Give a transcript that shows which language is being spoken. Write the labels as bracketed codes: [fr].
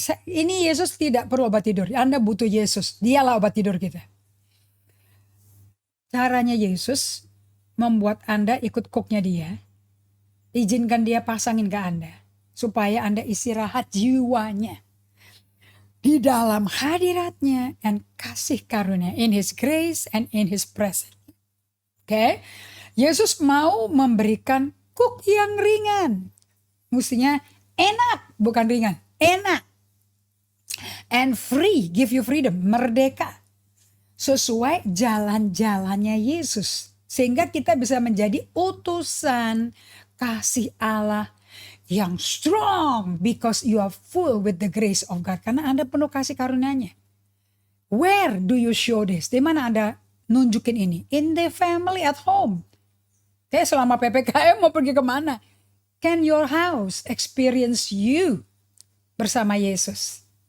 [id] Ini Yesus tidak perlu obat tidur. Anda butuh Yesus. Dialah obat tidur kita. Caranya Yesus membuat Anda ikut kuknya dia. Izinkan dia pasangin ke Anda. Supaya Anda istirahat jiwanya. Di dalam hadiratnya dan kasih karunia. [en] In His grace and in His presence. [id] Oke. Yesus mau memberikan kuk yang ringan. Mestinya enak, bukan ringan. Enak. [en] And free, give you freedom, [id] merdeka. Sesuai jalan-jalannya Yesus. Sehingga kita bisa menjadi utusan kasih Allah yang strong. [en] Because you are full with the grace of God. [id] Karena Anda penuh kasih karunia-Nya. [en] Where do you show this? [id] Di mana Anda nunjukin ini? [en] In the family at home. [id] Selama PPKM mau pergi kemana? [en] Can your house experience you [id] bersama Yesus?